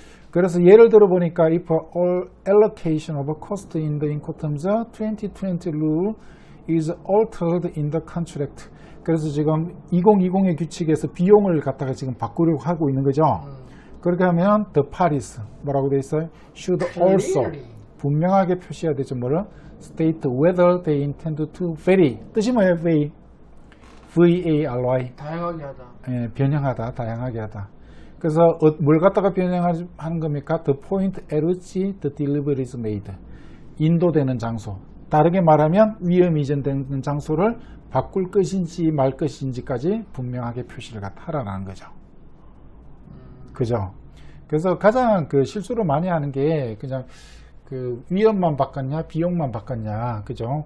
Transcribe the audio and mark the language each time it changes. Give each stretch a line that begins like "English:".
English: 그래서 예를 들어 보니까 if all allocation of cost in the incoterms 2020 rule is altered in the contract.
Korean: 그래서 지금 2020의 규칙에서 비용을 갖다가 지금 바꾸려고 하고 있는 거죠. 그렇게 하면
English: the parties
Korean: 뭐라고 돼 있어요?
English: should also
Korean: 분명하게 표시해야 되죠. 뭐를?
English: state whether they intend to vary.
Korean: 뜻이 뭐예요? vary. V-A-R-Y. 다양하게 하다. 예, 변형하다, 다양하게 하다. 그래서 뭘 갖다가 변형하는 겁니까?
English: The point at which the delivery is made.
Korean: 인도되는 장소. 다르게 말하면 위험 이전되는 장소를 바꿀 것인지 말 것인지까지 분명하게 표시를 하라는 거죠. 그죠? 그래서 가장 그 실수를 많이 하는 게 그냥 그 위험만 바꿨냐, 비용만 바꿨냐, 그죠?